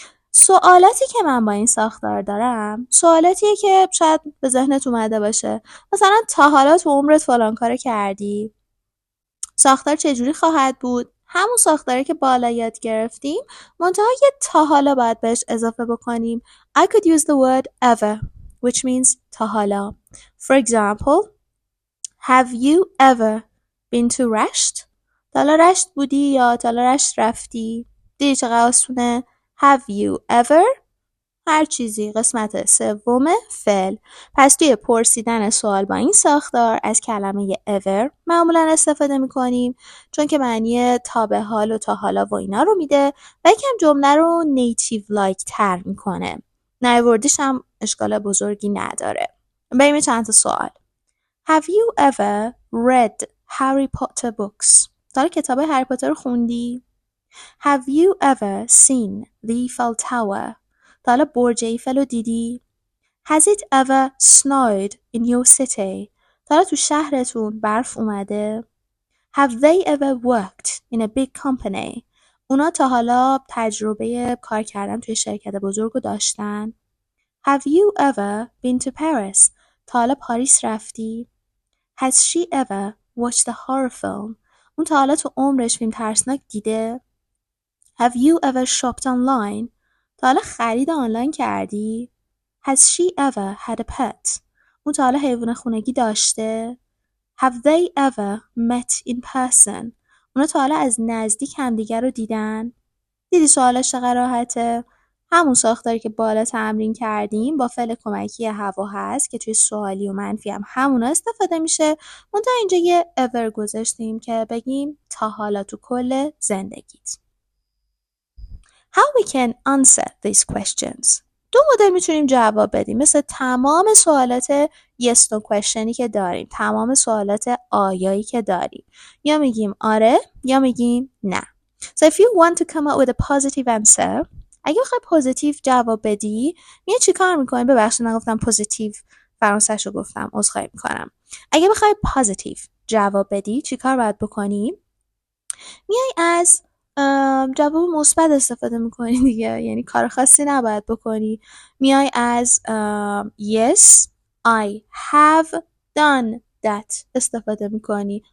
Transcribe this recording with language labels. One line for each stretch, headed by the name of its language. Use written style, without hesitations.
Persian: سوالاتی که من با این ساختار دارم سوالاتیه که شاید به ذهنت اومده باشه. مثلا تا حالا تو عمرت فلان کارو کردی؟ ساختار چجوری خواهد بود؟ همون ساختاری که بالا یاد گرفتیم منتها یه تا حالا باید بهش اضافه بکنیم.
English: I could use the word ever which means
Persian: تا حالا.
English: For example, have you ever been to
Persian: رشت؟ تا حالا رشت بودی یا تا حالا رشت رفتی؟ دیدی چقدر آسونه؟
English: Have you ever
Persian: هر چیزی قسمت سوم فعل. پس توی پرسیدن سوال با این ساختار از کلمه ever معمولا استفاده میکنیم چون که معنی تا به حال و تا حالا و اینا رو میده و یکم جمله رو نیتیو لایک تر میکنه. نیاوردیش هم اشکال بزرگی نداره. بریم چند تا سوال.
English: Have you ever read Harry Potter books؟
Persian: تا کتاب هری پاتر رو خوندی؟
English: Have you ever seen the Eiffel Tower؟
Persian: تا حالا برج ایفل رو دیدی؟
English: Has it ever snowed in your city؟
Persian: تا حالا تو شهرتون برف اومده؟
English: Have they ever worked in a big company?
Persian: اونا تا حالا تجربه کار کردن توی شرکت بزرگ رو داشتن؟
English: Have you ever been to Paris?
Persian: تا حالا پاریس رفتی؟
English: Has she ever watched a horror film?
Persian: اون تا حالا تو عمرش فیلم ترسناک دیده؟
English: Have you ever shopped online?
Persian: تا حالا خرید آنلاین کردی؟
English: Has she ever had a pet?
Persian: اون تا حالا حیوان خونگی داشته؟
English: Have they ever met in person?
Persian: اونا تا حالا از نزدیک همدیگر رو دیدن؟ دیدی سوالش چقدر راحته؟ همون ساختاری که بالا تمرین کردیم با فعل کمکی هوا هست که توی سوالی و منفی هم همونا استفاده میشه. منتها اینجا یه ever گذاشتیم که بگیم تا حالا تو کل زندگیت.
English: How we can answer these questions.
Persian: دو مدل میتونیم جواب بدیم مثل تمام سوالات yes no questionی که داریم، تمام سوالات آیایی که داریم. یا میگیم آره یا میگیم نه.
English: So if you want to come up with a positive answer,
Persian: اگه بخوای پوزیتیو جواب بدی، میگه چی کار میکنی؟ ببخشید نگفتم پوزیتیو، فرانسه‌ش رو گفتم، عذرخواهی میکنم. اگه بخوای پوزیتیو جواب بدی چی کار باید بکنی؟ میای از جواب مثبت استفاده میکنی دیگه، یعنی کار خاصی نباید بکنی. میای از
English: yes I have done that
Persian: استفاده میکنی.